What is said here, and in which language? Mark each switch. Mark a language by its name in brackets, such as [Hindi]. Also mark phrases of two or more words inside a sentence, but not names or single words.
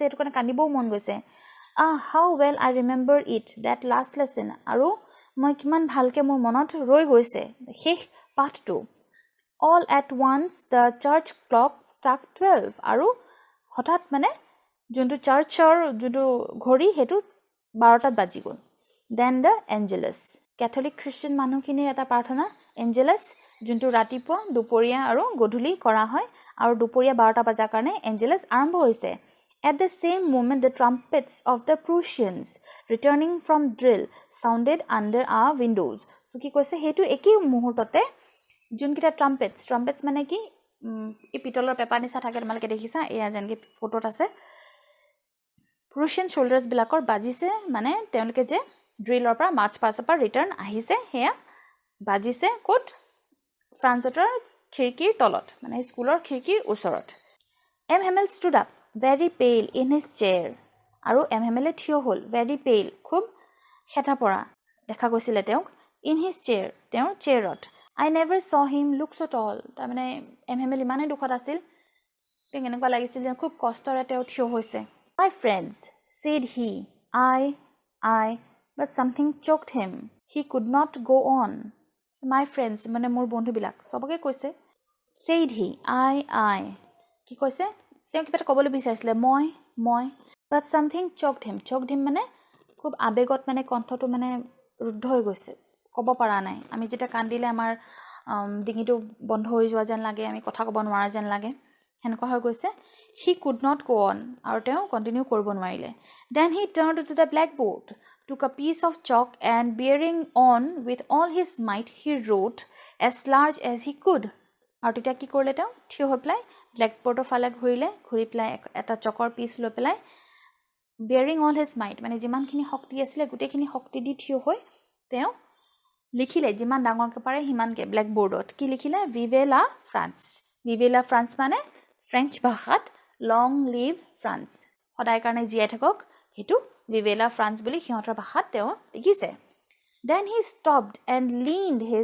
[Assamese] এটো কাৰণে কান্দিবও মন গৈছে [English] how well I remember it that last lesson [Assamese] আৰু মই কিমান ভালকে মোৰ মনত ৰৈ গৈছে শেষ পাঠটো [English] all at once the church clock struck 12 [Assamese] আৰু হঠাৎ মানে যোনটো চাৰ্চৰ যোনটো ঘড়ী হেতু 12টাত বাজি গ'ল [English] then the [Assamese] angelus catholic christian মানুহখিনিৰ এটা প্ৰাৰ্থনা angelus যোনটো ৰাতিপুৱা দুপৰীয়া আৰু গধূলি কৰা হয় আৰু দুপৰীয়া 12টা বজাৰ কাৰণে angelus আৰম্ভ হৈছে [English] at the same moment the trumpets of the Prussians returning from drill sounded under our windows [Assamese] so কি কৈছে হেতু একেই মুহূৰ্ততে যোনকিটা ট্ৰাম্পেটছ মানে কি এই পিতলৰ পেপাৰ নিচা থাকে তোমালকে দেখিছা এয়া যেনকে ফটোত আছে [English] Prussian soldiers [Assamese] বিলাকৰ বাজিছে মানে তেওঁলোকে যে ড্ৰিলৰ পৰা মাৰ্চ পাছৰ পৰা ৰিটাৰ্ণ আহিছে হেয়া বাজিছে কোট ফ্ৰান্সৰ খিৰকিৰ তলত মানে স্কুলৰ খিৰকিৰ ওচৰত এম হেমেল [English] stood up very pale in his chair [Assamese] আৰু এম হেমেলে থিয় হ'ল [English] very pale [Assamese] খুব হেতা পৰা দেখা গৈছিল তেওঁক [English] in his chair [Assamese] তেওঁৰ চেয়াৰত [English] I never saw him look so tall [Assamese] তাৰ মানে এম হেমেল ইমানে দুখত আছিল তেং এনেকুৱা লাগিছিল যে খুব কষ্টৰে তেওঁ থিয় হৈছে [English] My friends, said he, I, but something choked him. He could not go on. So my friends, [Assamese] মানে মোৰ বন্ধুবিলাক সবকে কৈছে [English] said he, I [Assamese] কি কৈছে তেওঁ কিবা ক'বলৈ বিচাৰিছিল মই [English] but something choked him [Assamese] মানে খুব আবেগত মানে কণ্ঠটো মানে ৰুদ্ধ হৈ গৈছে ক'ব পৰা নাই আমি যেটা কান্দিলে আমাৰ ডিঙিটো বন্ধ হৈ যোৱা যেন লাগে আমি কথা ক'ব নোৱাৰা যেন লাগে হেনকুৱা হৈ গৈছে [English] he could not go on [Assamese] আৰু তেওঁ কন্টিনিউ কৰিব নোৱাৰিলে [English] then he turned to the blackboard took a piece of chalk and bearing on with all his might, he wrote as large as he could. [Assamese] আৰু তেতিয়া কি কৰিলে তেওঁ থিয় হৈ পেলাই ব্লেকবোৰ্ডৰ ফালে ঘূৰি পেলাই এটা চকৰ পিচ লৈ পেলাই [English] bearing all his might [Assamese] মানে যিমানখিনি শক্তি আছিলে গোটেইখিনি শক্তি দি থিয় হৈ তেওঁ লিখিলে যিমান ডাঙৰকৈ পাৰে সিমানকৈ ব্লেকবোৰ্ডত কি লিখিলে [French] vive la France [Assamese] মানে ফ্ৰেঞ্চ ভাষাত [English] long live France [Assamese] সদায় কাৰণে জীয়াই থাকক হেতু [French] vive la France [Assamese] বুলি সিহঁতৰ ভাষাত তেওঁ লিখিছে [English] then he stopped and leaned his